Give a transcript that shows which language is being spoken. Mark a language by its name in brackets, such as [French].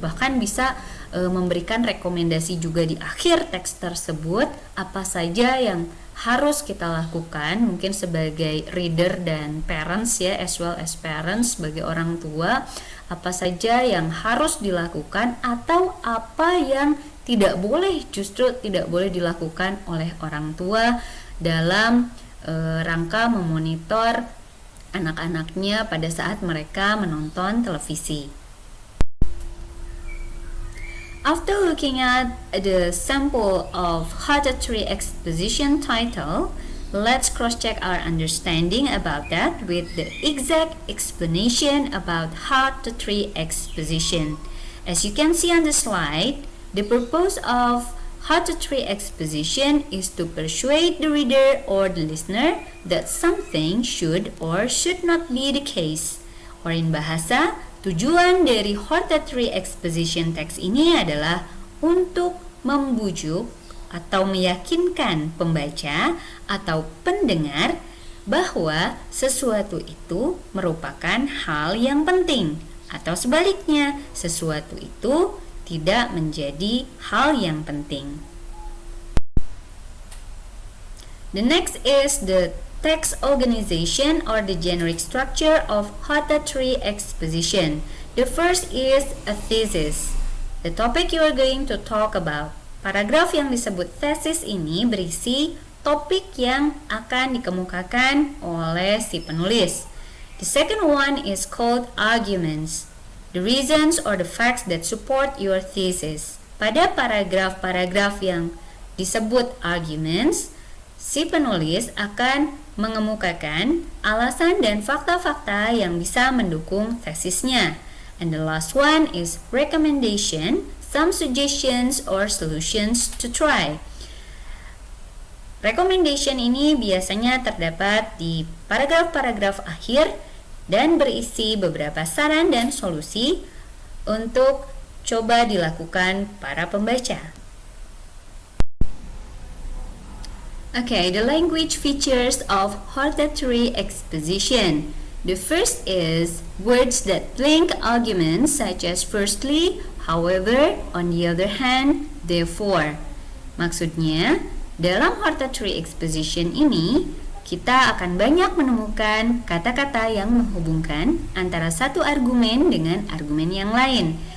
[Indonesian] Bahkan bisa memberikan rekomendasi juga di akhir teks tersebut apa saja yang harus kita lakukan, mungkin sebagai reader dan parents ya, [English] as well as parents [Indonesian] sebagai orang tua, apa saja yang harus dilakukan atau apa yang justru tidak boleh dilakukan oleh orang tua dalam rangka memonitor anak-anaknya pada saat mereka menonton televisi. [English] After looking at the sample of Hortatory Exposition title, let's cross-check our understanding about that with the exact explanation about Hortatory Exposition. As you can see on the slide, the purpose of Hortatory Exposition is to persuade the reader or the listener that something should or should not be the case. Or in bahasa, [Indonesian] tujuan dari Hortatory Exposition text ini adalah untuk membujuk atau meyakinkan pembaca atau pendengar bahwa sesuatu itu merupakan hal yang penting, atau sebaliknya, sesuatu itu tidak menjadi hal yang penting. [English] The next is the text organization or the generic structure of Hortatory Exposition. The first is a thesis. The topic you are going to talk about. [Indonesian] Paragraf yang disebut thesis ini berisi topik yang akan dikemukakan oleh si penulis. [English] The second one is called arguments. The reasons or the facts that support your thesis. [Indonesian] Pada paragraf-paragraf yang disebut arguments, si penulis akan mengemukakan alasan dan fakta-fakta yang bisa mendukung tesisnya. [English] And the last one is recommendation, some suggestions or solutions to try. [Indonesian] Recommendation ini biasanya terdapat di paragraf-paragraf akhir dan berisi beberapa saran dan solusi untuk coba dilakukan para pembaca. [English] Okay, the language features of hortatory exposition. The first is words that link arguments such as firstly, however, on the other hand, therefore. [Indonesian] Maksudnya, dalam hortatory exposition ini, kita akan banyak menemukan kata-kata yang menghubungkan antara satu argumen dengan argumen yang lain.